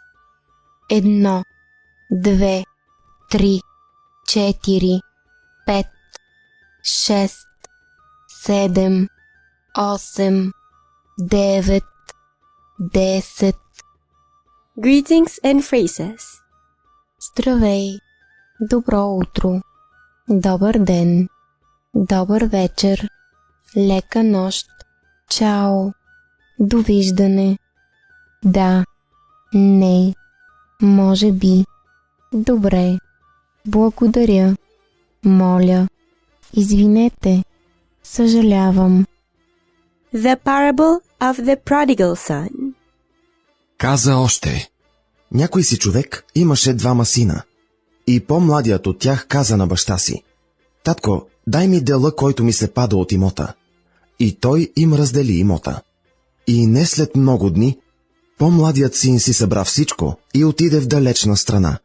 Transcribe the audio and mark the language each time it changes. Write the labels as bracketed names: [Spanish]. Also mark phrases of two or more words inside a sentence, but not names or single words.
[English] 1, 2, 3, 4, 5, 6, 7, 8, 9, 10. Greetings and phrases. [Bulgarian] Здравей, добро утро, добър ден, добър вечер, лека нощ, чао, довиждане, да, не, може би, добре, благодаря, моля, извинете, съжалявам. [English] The parable of the prodigal son. [Bulgarian] Каза още: някой си човек имаше двама сина. И по-младият от тях каза на баща си: татко, дай ми дела, който ми се пада от имота. И той им раздели имота. И не след много дни, по-младият син си събра всичко и отиде в далечна страна.